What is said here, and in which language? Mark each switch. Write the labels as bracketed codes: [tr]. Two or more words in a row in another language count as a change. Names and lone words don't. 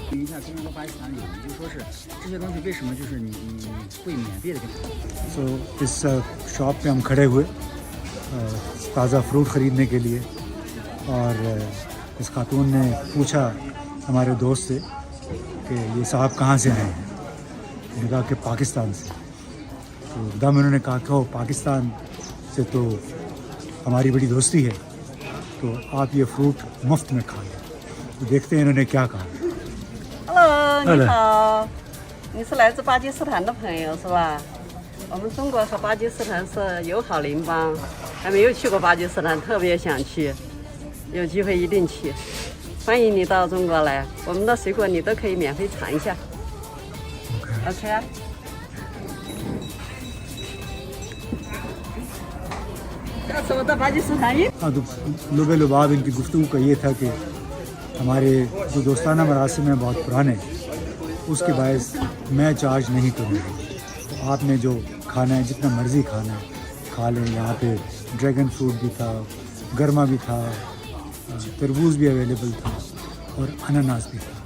[ur] سو اس شاپ پہ ہم کھڑے ہوئے تازہ فروٹ خریدنے کے لیے، اور اس خاتون نے پوچھا ہمارے دوست سے کہ یہ صاحب کہاں سے آئے ہیں. نے کہا کہ پاکستان سے. تو دم انہوں نے کہا کہ پاکستان سے تو ہماری بڑی دوستی ہے، تو آپ یہ فروٹ مفت میں کھا لیں. تو دیکھتے ہیں انہوں نے کیا کہا. [zh] Hello， 你好，你是来自巴基斯坦的朋友是吧？我们中国和巴基斯坦是友好邻邦，还没有去过巴基斯坦，特别想去，有机会一定去。欢迎你到中国来，我们的水果你都可以免费尝一下。OK 啊。下次我到巴基斯坦一。 [ur] ہاں، تو لبے لباب ان کی گفتگو کا یہ تھا کہ ہمارے جو دوستانہ مراسم ہیں بہت پرانے، اس کے باعث میں چارج نہیں کروں گا. آپ نے جو کھانا ہے جتنا مرضی کھانا ہے کھا لیں. یہاں پہ ڈریگن فروٹ بھی تھا، گرما بھی تھا، تربوز بھی اویلیبل تھا، اور اناناس بھی تھا.